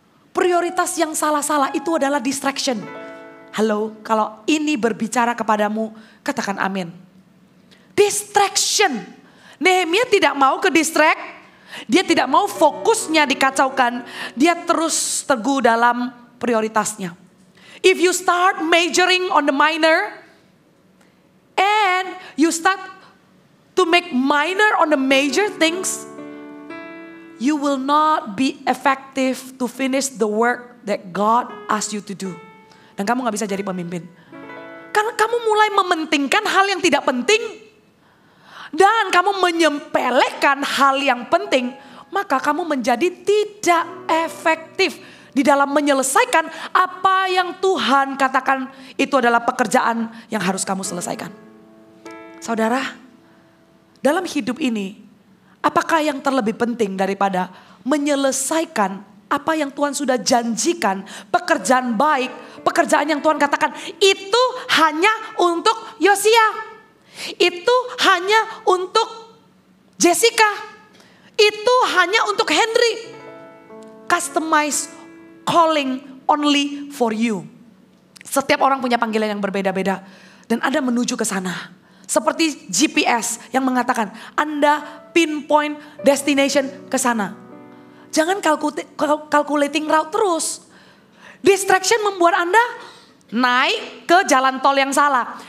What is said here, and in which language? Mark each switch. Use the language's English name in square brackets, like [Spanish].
[Indonesian] Prioritas yang salah-salah itu adalah distraction. Halo, kalau ini berbicara kepadamu, katakan amin. Distraction. Nehemia tidak mau ke distract. Dia tidak mau fokusnya dikacaukan. Dia terus teguh dalam prioritasnya. [English] If you start majoring on the minor and you start to make minor on the major things, you will not be effective to finish the work that God asked you to do. [Indonesian] Dan kamu gak bisa jadi pemimpin. Karena kamu mulai mementingkan hal yang tidak penting. Dan kamu menyepelekan hal yang penting. Maka kamu menjadi tidak efektif di dalam menyelesaikan apa yang Tuhan katakan itu adalah pekerjaan yang harus kamu selesaikan. Saudara, dalam hidup ini, apakah yang terlebih penting daripada menyelesaikan apa yang Tuhan sudah janjikan, pekerjaan baik, pekerjaan yang Tuhan katakan itu hanya untuk Yosia, itu hanya untuk Jessica, itu hanya untuk Henry. [English] Customize calling only for you. [Indonesian] Setiap orang punya panggilan yang berbeda-beda dan Anda menuju ke sana. Seperti GPS yang mengatakan Anda [English] pinpoint destination [Indonesian] ke sana. Jangan [English] calculating route [Indonesian] terus. Distraction membuat Anda naik ke jalan tol yang salah.